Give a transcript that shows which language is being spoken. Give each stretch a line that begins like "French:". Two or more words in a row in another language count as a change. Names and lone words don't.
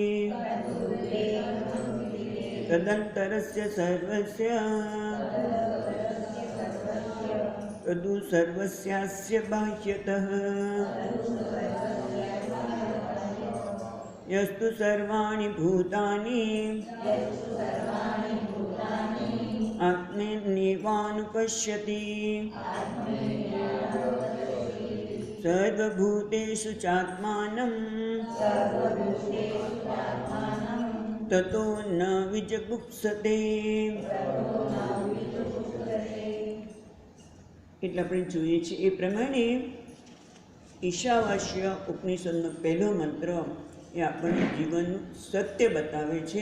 Sanskrit: तदन्तरस्य सर्वस्य तदु सर्वस्यास्य बाह्यतः यस्तु सर्वाणि भूतानि आत्मन्येवानुपश्यति सर्वभूतेषु चात्मानं ततो न विजगुप्सते.
Gujarati: એટલે આપણે જોઈએ છીએ એ પ્રમાણે ઈશાવાસ્ય ઉપનિષદનો પહેલો મંત્ર એ આપણને જીવનનું સત્ય બતાવે છે.